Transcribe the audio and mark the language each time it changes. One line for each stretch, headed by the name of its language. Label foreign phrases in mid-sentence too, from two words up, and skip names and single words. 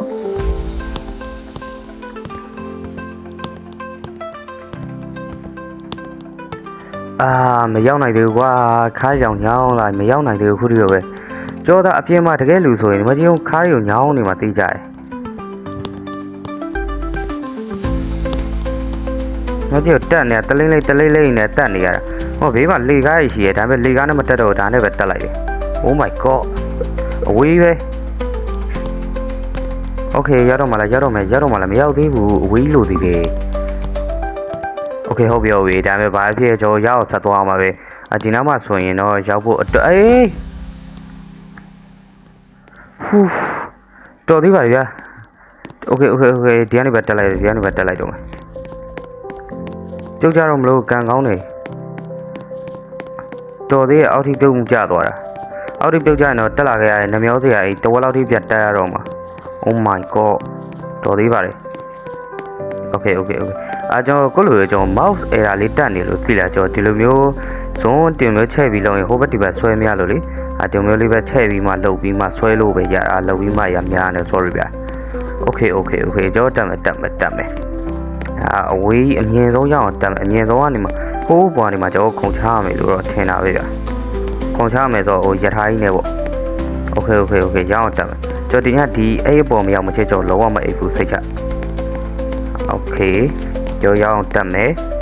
Burmese: မရောက်နိုင်သေးဘူးကွာခါးရောင်ညောင်းလာမရောက်နိုင်သေးဘူးခုတည်းပဲကြောသားအပြင်းမှာတကယ်လူဆိုရင်ဒီမကြီးခါးရုံညောင်းနေမှာသိကြတယ် မကြီးတက်နေတလိမ့်နဲ့တက်နေရတာဟောဘေးမှာလေကားရှိရဒါပေမဲ့လေကားနဲ့မတက်တော့ဒါနဲ့ပဲတက်လိုက်တယ်
English: Oh my god
Burmese: အဝေးပဲ Okay ရောက်တော့မှလားမရောက်သေးဘူးအဝေးလို့သေးတယ် Okay ဟုတ်ပြီဒါပေမဲ့ဘာဖြစ်ကျွန်တော်ရောက်ဆက်သွားမှာပဲဒီနောက်မှဆိုရင်တော့ရောက်ဖို့ တော်သေးပါဗျာ Okay ဒီကနေပဲတက်လိုက်တော့မယ်ပြုတ်ကြတော့မလို့ကန်ကောင်းနေတော်သေးရဲ့အောက်ထိပြုတ်မှုကျသွားတာအောက်ထိပြုတ်ကြရင်တော့တက်လာခဲ့ရတယ်နှမျောစရာကြီးတဝက် လောက်ထိပြတ်တက်ရတော့မှာ
English: Oh my god
Burmese: တော်သေးပါတယ် Okay ကျွန်တော်ကိုလိုကျွန်တော်
English: mouse error
Burmese: လေးတက်နေလို့သိလားကျွန်တော်ဒီလိုမျိုးဇွ န်းတင်မျိုးချက်ပြီးလုံးရင်ဟိုဘက်ဒီဘက်ဆွဲမရလို့လေဒီမျိုးလေးပဲချက်ပြီးမှလှုပ်ပြီးမှဆွဲလို့ပဲရလှုပ်ပြီးမှရများနေ sorry ဗျာ Okay ကျွန်တော်တက်မယ်အဝေးအမြင်ဆုံးရအောင်တက်မယ်အမြင်ဆုံးကနေမှဟိုးပေါ်နေမှာကျွန်တော်ခုံချရမယ်လို့တော့ထင်တာပဲဗျာခုံချရမယ်ဆိုဟိုရထားကြီးနေပေါ့ Okay ရအောင်တက်မယ်ကျွန်တော်ဒီအဲ့အပေါ်မရောက်မချက်ကျွန်တော်လုံးဝမအိပ်ဘူးစိတ်ချ Okay ကျွန်တော်ရအောင်တက်မယ်